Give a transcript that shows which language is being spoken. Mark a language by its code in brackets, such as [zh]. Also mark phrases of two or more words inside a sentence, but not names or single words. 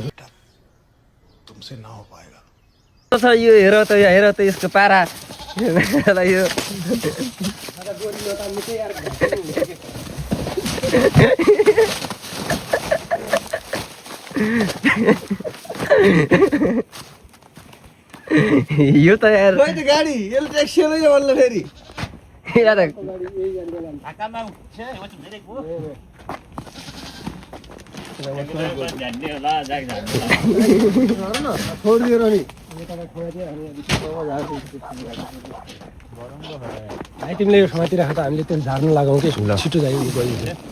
[ne] छ यो हेर त यसको पारा यो यो त यार खोइ त गाडी यसले ट्याक्सी नै भन्नु फेरि यार [ko] 잠깐만 이거 좀 내리고. [ne] छोडिदिएर नि भाइ तिमीले यो समातिराख त हामीले त्यो झार्न लगाउँ कि छिटो जाइ गइन्छ